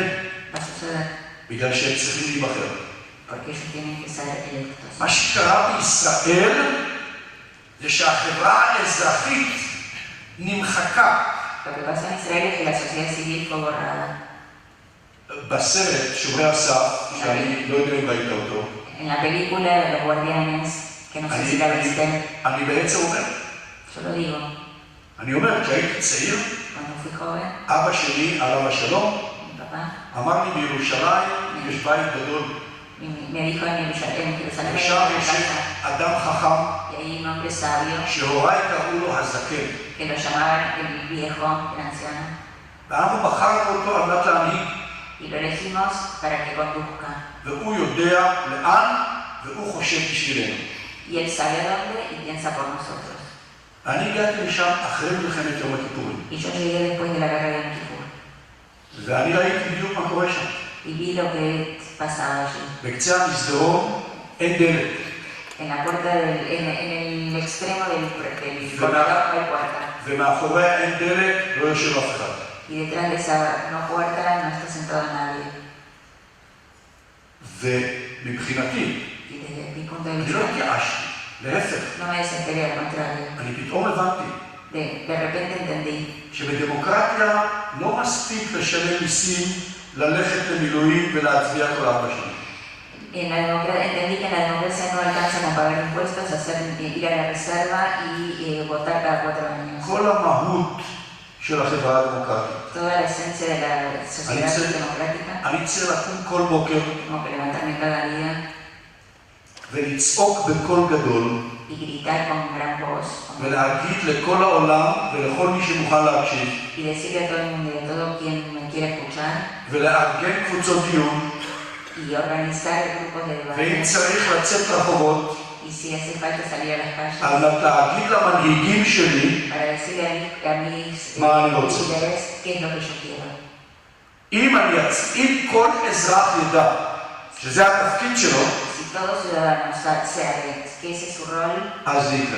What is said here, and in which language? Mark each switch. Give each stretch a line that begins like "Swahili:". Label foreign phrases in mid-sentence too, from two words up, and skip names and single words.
Spanish: va a suceder
Hebrew: בגלל שהם צריכים להיבחר.
Spanish: porque ellos tienen que ser electos.
Hebrew: מה שקרה בישראל זה שהחברה האזרחית נמחקה.
Spanish: Lo que pasó en Israel es que la sociedad civil fue borrada.
Hebrew: בסרט שומרי הסף, שאני לא יודע אם ראית אותו,
Spanish: En la película de Los Guardianes, que no sé si la viste,
Hebrew: אני בעצם אומר,
Spanish: yo lo digo,
Hebrew: אני אומר, כשהייתי צעיר,
Spanish: cuando fui joven,
Hebrew: אבא שלי, עליו השלום,
Spanish: mi papá
Hebrew: אמר לי בירושלים יש בית גדול,
Spanish: me dijo en Jerusalén
Hebrew: ושם
Spanish: hay una
Hebrew: יש
Spanish: casa,
Hebrew: אדם חכם,
Spanish: y hay un hombre sabio
Hebrew: שהוריי קראו לו הזקן,
Spanish: que lo llamaban el viejo, el anciano,
Hebrew: ואנחנו בחרנו אותו על מנת להנהיג,
Spanish: y lo elegimos para que conduzca.
Hebrew: והוא יודע לאן, והוא חושב בשבילנו.
Spanish: Y él sabe a dónde y piensa por nosotros.
Hebrew: אני הגעתי לשם אחרי מלחמת יום הכיפורים,
Spanish: Y yo llegué después de la guerra de Yom Kippur
Hebrew: ואני ראיתי בדיוק מה קורה שם.
Spanish: y vi lo que pasaba allí.
Hebrew: בקצה המסדרון אין דלת,
Spanish: En la puerta en el extremo del corredor hay puerta.
Hebrew: ומאחוריה אין דלת, לא יושב אף אחד.
Spanish: Y detrás de esa no puerta no está sentado nadie.
Hebrew: ומבחינתי,
Spanish: Y desde mi punto de
Hebrew: אני לא
Spanish: vista,
Hebrew: התייאשתי, להפך.
Spanish: no me desesperé, al contrario.
Hebrew: אני פתאום הבנתי
Spanish: De repente entendí
Hebrew: שבדמוקרטיה לא מספיק לשלם מיסים, ללכת למילואים ולהצביע כל 4 שנים.
Spanish: entendí que en la democracia no alcanza con pagar impuestos, ir a la reserva y votar cada 4 años.
Hebrew: כל המהות של החברה הדמוקרטית.
Spanish: Toda la esencia de la sociedad democrática.
Hebrew: אני צריך לקום כל בוקר
Spanish: Tengo que levantarme cada día
Hebrew: ולצעוק בקול גדול
Spanish: y gritar con gran voz
Hebrew: ולהגיד לכל העולם ולכל מי שמוכן להקשיב
Spanish: y decirle a todo el mundo y a todo quien me quiera escuchar
Hebrew: ולארגן קבוצות דיון
Spanish: y organizar grupos de
Hebrew: ואם
Spanish: debate
Hebrew: צריך לצאת לרחובות
Spanish: y si hace falta salir a las calles
Hebrew: על מנת להגיד למנהיגים שלי
Spanish: para decirle a mis
Hebrew: מה אני רוצה.
Spanish: líderes qué es lo que yo quiero.
Hebrew: אם כל אזרח ידע שזה התפקיד שלו,
Spanish: Si todo ciudadano sabe que ese es su rol,
Hebrew: אז זה יקרה.